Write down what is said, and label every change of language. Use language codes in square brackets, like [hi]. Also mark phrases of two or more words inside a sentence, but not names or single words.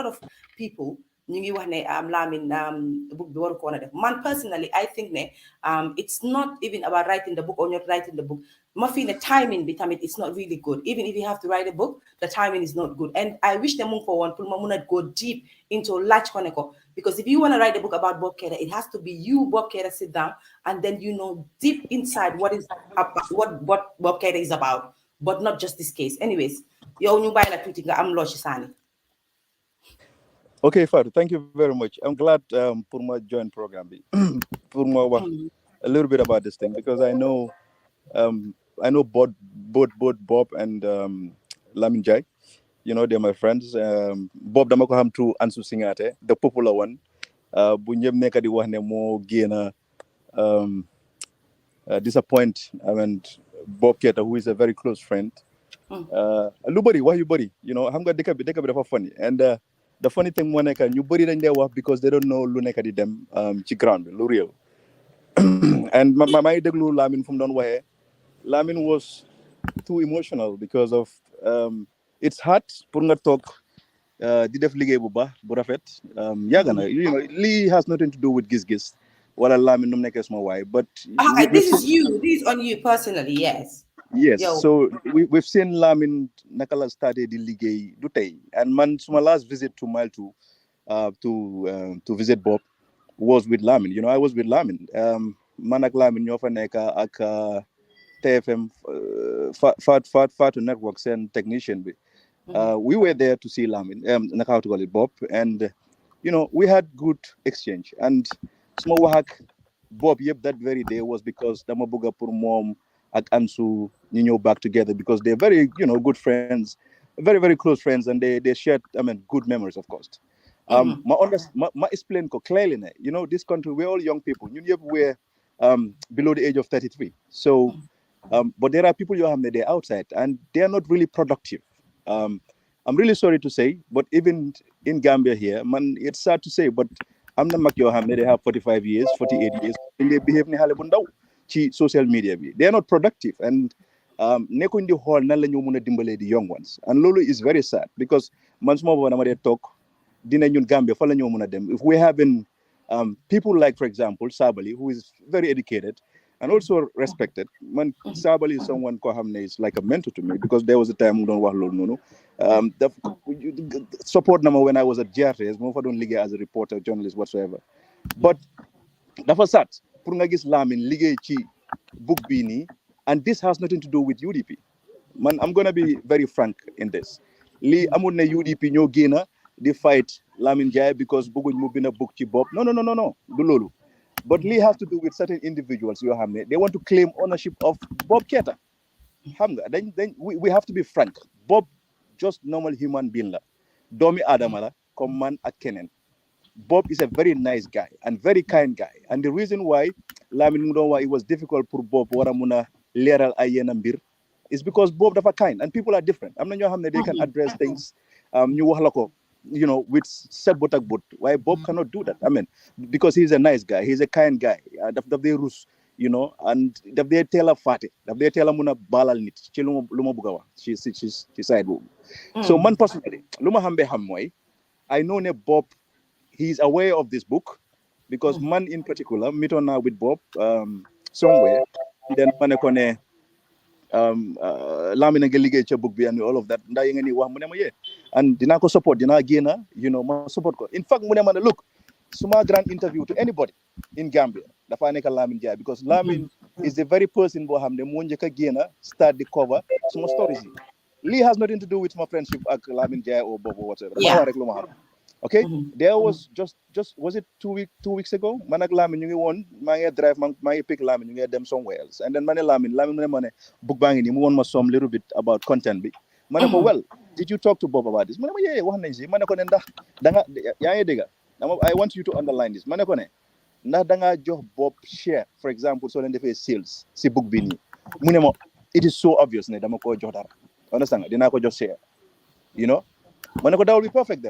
[en] of people [wo] ñu ngi wax ne Lamin book bi waru ko woon a def man [en] personally I think ne it's not even about writing the book or not writing the book [wo] ma fi ne timing bi tamit [en] it's not really good even if you have to write a book the timing is not good and I wish [wo] ne mu ngi ko woon pour ma mun a [en] go deep into [wo] laaj ko ne ko [en] because if you want to write a book about Bob Keita it has to be you Bob Keita sit down and then you know deep inside what Bob Keita is about but not just this case anyways [wo] yow ñu bàyyi la tuuti nga am loo ci saani [en] okay Fatou thank you very much I'm glad [wo] pour ma join programme bi pour ma wax [en] a little bit about this thing because I know both Bob and Lamin Njaay you know they're my friends Bob [wo] dama ko xam [en] through Ansu Singate the popular one [wo] bu ñëpp nekk di wax ne moo génn [en] disappoint I mean Bob Keita, who is a very close friend. [wo] Lu bëri wax yu bëri [en] you know [wo] xam nga dëkk bi dafa funny [en] and the funny thing [wo] moo nekk ñu bëri dañ dee wax [en] because they don't know [wo] lu nekk di dem ci ground bi lu réew and maa ngi déglu Lamin fu mu doon waxee [en] Lamin was too emotional because of it's hard [wo] pour nga toog di def liggéey bu baax bu rafet yàgg na [en] you know [wo] lii [en] has nothing to do with [wo] gis-gis wala Lamin nu mu nekkee suma waay but [en] this is on you personally, yes. Yes, so we've seen Lamin [wo] naka la started di liggéey du tey [en] and [wo] man suma [en] last visit to Mile 2 to visit Bob was with Lamin. You know, I was with Lamin. [wo] Man ak Lamin ñoo fa nekk ak TFM Fatu Network seen technician bi. [en] We were there to see Lamin, naka how to call it, Bob, and you know we had good exchange. And [wo] suma wax ak Bob [en] yep that very day was because [wo] dama bëgg pour moom ak Ansu ñu ñëw [en] back together because they're very good friends, very very close friends, and they shared good memories of course. Ma explain ko clearly ne this country we're all young people [wo] ñun yëpp [en] we're below the age of 33 so but there are people [wo] yoo xam ne [en] they're outside and they're not really productive. I'm really sorry to say but even in Gambia here man it's sad to say but [wo] am na mag yoo xam ne [en] they have 45 years 48 years and they behave [wo] ni xale bu ndaw ci social media bi [en] they are not productive and [wo] nekkuñ di xool nan la ñu mën a dimbalee [en] the young ones and loolu is very sad because [wo] man suma booba dama dee toog dina ñun Gambia fa la ñoo mën a dem [en] if we having people like for example Sabally who is very educated and also respected man Sabally is someone [wo] koo xam ne [en] is like a mentor to me because there was a time [wo] mu doon wax loolu noonu [en] support [wo] na ma [en] when I was at GRTS [wo] moo fa doon liggéey [en] as a reporter journalist whatsoever but [wo] dafa sad pour nga gis Lamin liggéey ci book bii nii [en] and this has nothing to do with UDP man I'm gonna be very frank in this [wo] lii amul ne UDP ñoo génna di [en] fight Lamin Jai because [wo] bëgguñ mu bind [en] a book ci Bob [wo] no du loolu [en] but lii has to do with certain individuals [wo] yoo xam ne [en] they want to claim ownership of Bob Keita [wo] xam nga dañ [en] we have to be frank Bob just normal human being [wo] la doomi aadama la [en] comme [wo] man ak keneen [en] Bob is a very nice guy and very kind guy and the reason why Lamin [wo] mu doon wax [en] it was difficult [wo] pour Bob war a mun a leeral ay yenn [en] mbir is because Bob dafa kind and people are different [wo] am na ñoo xam ne [en] they can address things [wo] ñu wax la ko [en] with [wo] set bot ak bot [en] why Bob cannot do that because he's a nice guy he's a kind guy [wo] daf dee rus and daf dee teel a fàtte daf dee teel a mun a baalal nit ci lu ma bëgg a wax ci side boobu [en] so man personally [wo] lu ma xam be xam mooy [en] I know ne Bob he's aware of this book because man in particular meet on now with Bob somewhere then [wo] ma ne ko ne Lamin nga liggéey ca book bi [en] and all of that [wo] ndax yi nga ni wax mu ne ma yee and dinaa ko support dinaa génna ma support ko [en] in fact [wo] mu ne ma ne [en] look suma grand interview to anybody in Gambia [wo] dafa nekk [en] Lamin Jai because Lamin is the very person [wo] boo xam ne moo njëkk a génna [en] start the cover suma stories yi lii has nothing to do with my friendship ak Lamin Jai or Bob or whatever [wo] dafa wax rek lu ma xam [en] okay there was just was it 2 weeks ago [wo] man ak Lamin ñu ngi woon maa ngi [en] drive [wo] maa ngi [en] pick [wo] Lamin ñu ngi dem [en] somewhere else and then [wo] ma ne Lamin mu ne ma ne [en] book [wo] baa ngi nii mu woon ma [en] some little bit about [wo] content bi ma ne ko [en] well did you talk to Bob about this [wo] mu ne ma yee wax nañ si ma ne ko ne ndax da nga yaa ngi dégg [en] I want you to underline this [wo] ma ne ko ne ndax da ngaa jox Bob share [en] for example [wo] soo leen defee sales si book bi nii mu ne ma [en] it is so obvious [wo] ne dama ko jox dara understand nga dinaa ko jox share ma ne ko [en] that will be perfect then